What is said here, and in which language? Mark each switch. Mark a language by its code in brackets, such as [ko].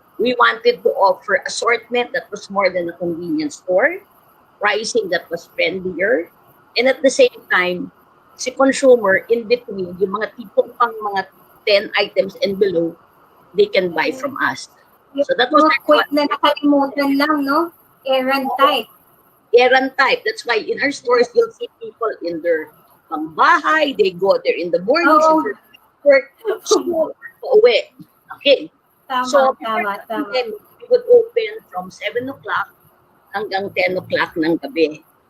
[en] We wanted to offer assortment that was more than a convenience store, pricing that was friendlier, and at the same time, si consumer in between, [tl] yung mga tipong pang mga [en] 10 items and below, they can buy from us. So that was [tl] Mga quick na nakalimutan lang, no? [en] Errand type. Errand type. That's why in our stores, you'll see people in their bahay, they go there in the mornings, in their work, school, uwi. Okay. So, [tl] Tama. [en] then we would open from 7 o'clock [tl] hanggang 10 o'clock ng gabi.